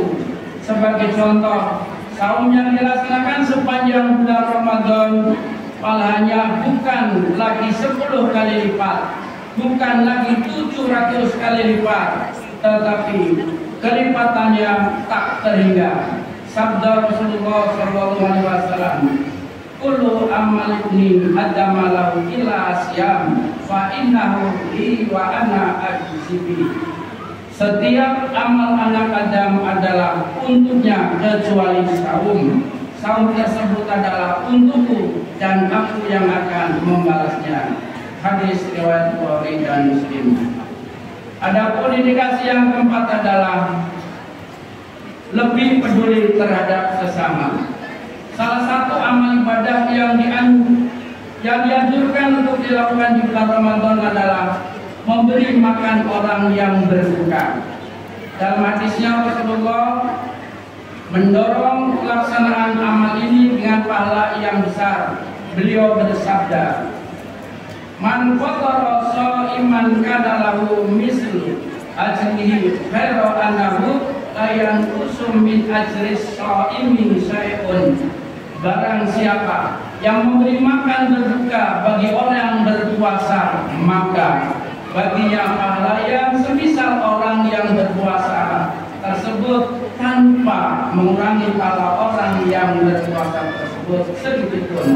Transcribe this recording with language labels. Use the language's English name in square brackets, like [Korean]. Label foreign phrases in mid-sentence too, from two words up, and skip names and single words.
[Indonesian] Sebagai contoh, saum yang dilaksanakan sepanjang bulan Ramadan pahalanya bukan lagi 10 kali lipat, bukan lagi 700 kali lipat, tetapi kelipatannya tak terhingga. Sabda Rasulullah SAW, [Arabic] "كل عمل ابن آدم له إلا الصيام فإنه لي وأنا أجزي به." [Indonesian] Setiap amal anak Adam adalah untuknya kecuali saum. Saum tersebut adalah untukku dan aku yang akan membalasnya. Hadis riwayat Bukhari dan Muslim. Adapun indikasi yang keempat adalah lebih peduli terhadap sesama. Salah satu amal ibadah yang dianjurkan untuk dilakukan di bulan Ramadan adalah memberi makan orang yang berbuka. Dalam hadisnya Rasulullah mendorong pelaksanaan amal ini dengan pahala yang besar. Beliau bersabda, [Arabic] "من فطر صائما كان له مثل أجره غير أنه لا ينقص من أجر الصائم شيء. [Indonesian] Barang siapa yang memberi makan berbuka bagi orang yang berpuasa, maka baginya pahala yang semisal orang yang berpuasa tersebut tanpa mengurangi pahala orang yang berpuasa tersebut sedikit pun.